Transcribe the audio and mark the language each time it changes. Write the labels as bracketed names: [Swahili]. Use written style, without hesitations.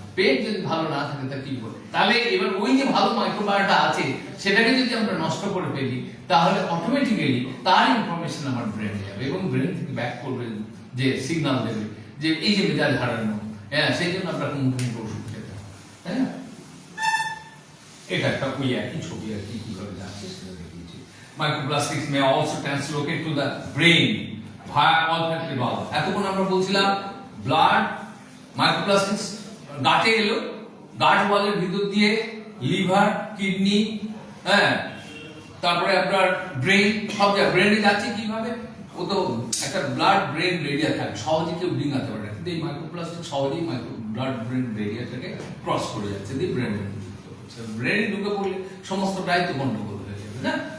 [Bangla] পেট যদি ভালো না থাকে তা কি করে, তাহলে এবার ওই যে ভালো মাইক্রোবায়োটা আছে সেটাকে যদি আমরা নষ্ট করে ফেলি, তাহলে অটোমেটিক্যালি তার ইনফরমেশন আমার ব্রেনে যাবে, এবং ব্রেন থেকে ব্যাক করবে, যে সিগন্যাল দেবে যে এই যে মেজাজ হারানো, হ্যাঁ, সেই জন্য আমরা মুখোমুখি ওষুধ খেতে হবে। হ্যাঁ, এটা একটা ওই একই ছবি আর কি কিভাবে যাচ্ছে সেটা দেখিয়েছি। [English] Microplastics may also translocate to the brain via olfactory valve. [Bangla] এতক্ষণ আমরা বলছিলাম ব্লাড মাইক্রোপ্লাস্টিক্স গাটে এলো, গাট ওয়ালের ভিতর দিয়ে লিভার, কিডনি, হ্যাঁ, তারপরে আপনার ব্রেন, সব জায়গায় ব্রেনে যাচ্ছে কিভাবে, ও তো একটা ব্লাড ব্রেন রেডিয়া থাকে, সহজে কেউ ডিঙাতে পারে, কিন্তু এই মাইক্রোপ্লাস্টিক সহজেই ব্লাড ব্রেন রেডিয়াটাকে ক্রস করে যাচ্ছে, দিয়ে ব্রেনে ব্রেনে ঢুকে পড়লে সমস্তটাই তো গন্ডগোল হয়ে যাবে, না?